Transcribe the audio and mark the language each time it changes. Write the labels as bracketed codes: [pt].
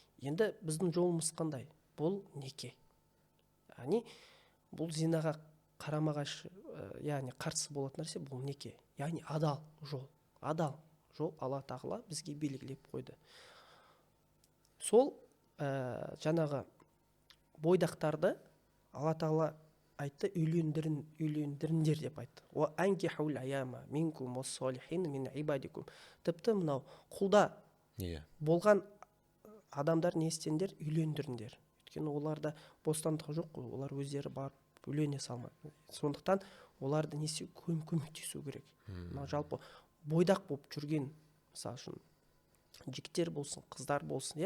[kk] Енді біздің жолымыз қандай? Бұл неке. Яғни бұл зинаға қарама-қайшы, яғни қарсы болатын нәрсе бұл неке. Яғни адал жол Алла тағала бізге белгілеп қойды. Сол жаңағы бойдақтарды Алла тағала айтты, үйлендіріңдер деп айтты. [ar] Ва анкихул аяма минкум вас-салихин мин ибадикум. [kk] Тіпті мынау құлда болған адамдар не істеңдер, үйлендіріңдер. Өйткені оларда бостандығы жоқ қой, олар өздері барып үйлене салмайды. Сондықтан оларды не істеу, көмектесу керек. Мынау жалпы бойдақ болып жүрген, мысалы үшін жігіттер болсын, қыздар болсын,